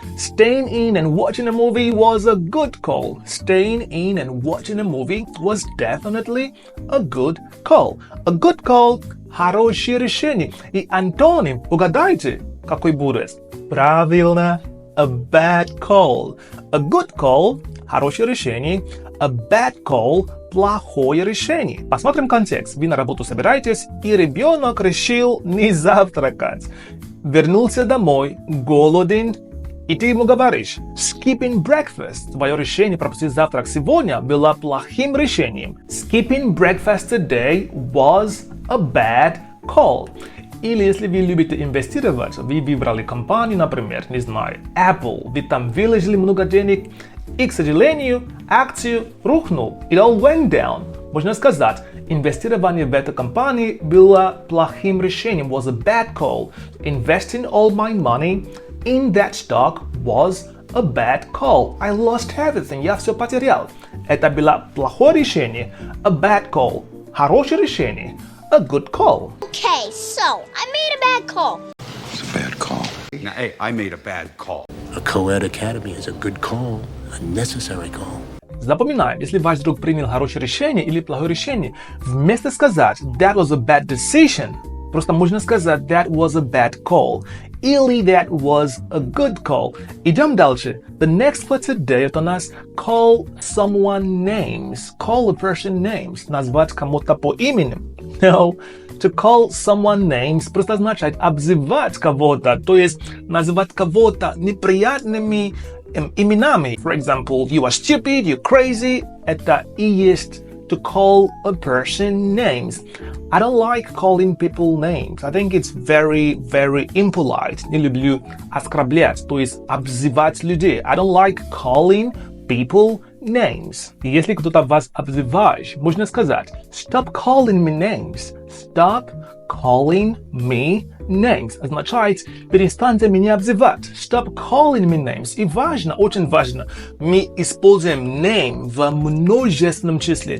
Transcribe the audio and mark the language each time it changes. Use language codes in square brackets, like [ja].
[en] Staying in and watching a movie was a good call. Staying in and watching a movie was definitely a good call. A good call – [ru] хорошее решение. И антоним, угадайте, какой будет? Правильно, [en] a bad call. A good call – [ru] хорошее решение. [en] A bad call – [ru] плохое решение. Посмотрим контекст. Вы на работу собираетесь, и ребенок решил не завтракать. Вернулся домой, голоден, и ты ему говоришь, [en] skipping breakfast. [ru] Твое решение пропустить завтрак сегодня было плохим решением. [en] Skipping breakfast today was a bad call. [ru] Или если вы любите инвестировать, вы выбрали компанию, например, не знаю, Apple, вы там выложили много денег, и, к сожалению, акцию рухнул. [en] It all went down. [ru] Можно сказать, инвестирование в эту компанию было плохим решением, [en] was a bad call. Investing all my money in that stock was a bad call. I lost everything. [ru] Я все потерял. Это было плохое решение, [en] a bad call. [ru] Хорошее решение, [en] a good call. Okay, so I made a bad call. It's a bad call. Now, hey, I made a bad call. A co-ed academy is a good call, a necessary call. [ru] Запоминаем, если ваш друг принял хорошее решение или плохое решение, вместо сказать [en] that was a bad decision, [ru] просто можно сказать [en] that was a bad call [ru] или [en] that was a good call. [ru] Идем дальше. [en] The next for today [ru] это у нас [en] call someone names. Call a person names. [ru] Назвать кому-то по имени. [en] No. To call someone names [ru] просто означает обзывать кого-то, то есть называть кого-то неприятными именами. [en] For example, you are stupid, you're crazy. [ru] Это и есть [en] to call a person names. I don't like calling people names. I think it's very, very impolite. [ru] Не люблю оскорблять, то есть обзывать людей. [en] I don't like calling people names. [ru] И если кто-то вас обзывает, можно сказать [en] stop calling me names. Stop calling me names. [ru] Означает перестаньте меня обзывать. [en] Stop calling me names. [ru] И важно, очень важно, мы используем name в множественном числе.